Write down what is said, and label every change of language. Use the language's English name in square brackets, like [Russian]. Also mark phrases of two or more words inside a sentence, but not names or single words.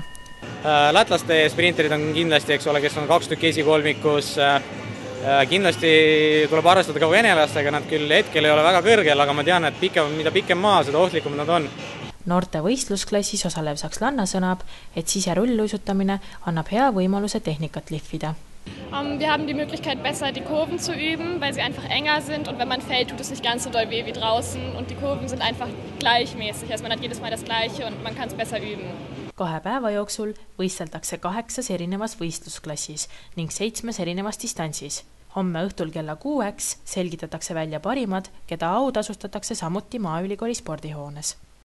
[Estonian] Lätlaste sprinterid on kindlasti, kes on 2 tükki esikolmikus. Kindlasti tuleb arvestada ka venelastega, nad küll hetkel ei ole väga kõrgel, aga ma tean, et mida pikem maa, seda ohtlikum nad on. Noorte võistlusklassis osalev sakslanna sõnab, et siserulluisutamine annab hea võimaluse tehnikat lihvida. [German] Wir haben die Möglichkeit, besser die Kurven zu üben, weil sie einfach enger sind und wenn man fällt, tut es nicht ganz so doll weh wie draußen und die Kurven sind einfach gleichmäßig. Also man hat jedes Mal das Gleiche und man kann es besser üben. [Estonian] 2 päeva jooksul võisteldakse 8 erinevas võistlusklassis ning 7 erinevas distantsis. Homme õhtul kella 6 selgitatakse välja parimad, keda autasustatakse samuti Maaülikooli spordihoones.